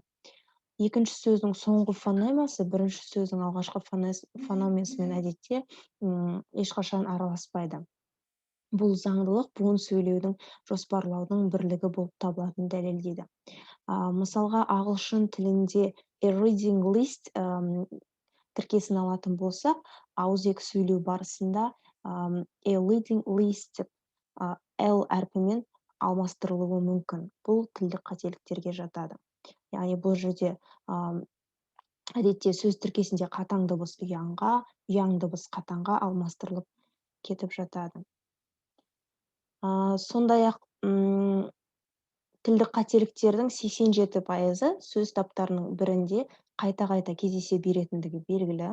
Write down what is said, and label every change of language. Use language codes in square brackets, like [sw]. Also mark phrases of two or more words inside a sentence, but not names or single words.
[kk] Екінші сөздің соңғы фонемасы бірінші сөздің алғашқы фонемасымен әдетте ешқашан араласпайды. Бұл заңдылық буын сөйлеудің жоспарлаудың бірлігі болып табылатынын дәлелдейді. Мысалға, ағылшын тілінде [en] a reading list [kk] тіркесін алатын болсақ, ауызекі сөйлеу барысында [en] a reading list [kk] L әрпімен алмастырылуы мүмкін. Бұл тілдік қателіктерге жатады. Яғни бұл жерде әдетте сөз тіркесінде қатаң дыбыс ұяңға, ұяң дыбыс қатаңға алмастырылып кетіп жатады. Сондай-ақ тілдік қателіктердің 87% сөз таптарының бірінде қайта-қайта кездесе беретіндігі белгілі.